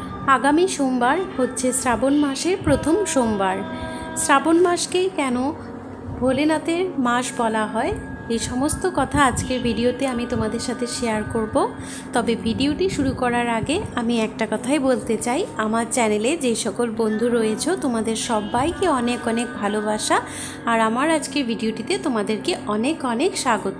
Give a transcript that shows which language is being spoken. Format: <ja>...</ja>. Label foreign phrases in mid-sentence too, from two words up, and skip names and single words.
<bn>আগামী সোমবার হচ্ছে শ্রাবণ মাসের প্রথম সোমবার। শ্রাবণ মাসকে কেন ভোলেনাথের মাস বলা হয় এই সমস্ত কথা আজকের ভিডিওতে আমি তোমাদের সাথে শেয়ার করব। তবে ভিডিওটি শুরু করার আগে আমি একটা কথাই বলতে চাই, আমার চ্যানেলে যে সকল বন্ধু রয়েছে তোমাদের সবাইকে অনেক অনেক ভালোবাসা আর আমার আজকের ভিডিওটিতে তোমাদেরকে অনেক অনেক স্বাগত।</bn>